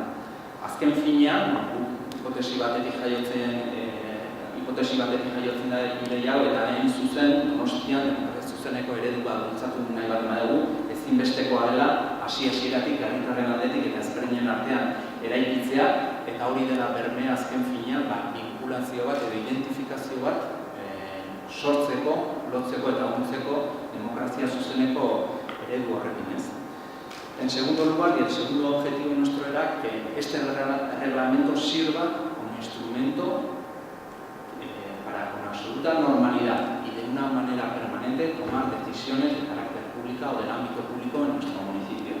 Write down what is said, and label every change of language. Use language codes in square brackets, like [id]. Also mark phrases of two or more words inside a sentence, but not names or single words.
[eu] Azken finean, hipotesi batetik jaiotzen da ideia hau eta hain zuzen Donostian demokrazia zuzeneko eredua bultzatu nahi bat badugu, ezinbestekoa dela hasieratik herritarren aldetik eta ezberdinen artean eraikitzea eta hori dela bermea azken finean binkulazio bat edo identifikazio bat sortzeko, lotzeko eta laguntzeko demokrazia zuzeneko eredu horrekin ez. [es] En segundo lugar, y el segundo objetivo nuestro era que este reglamento sirva como instrumento para con absoluta normalidad y de una manera permanente tomar decisiones de carácter público o del ámbito público en nuestro municipio.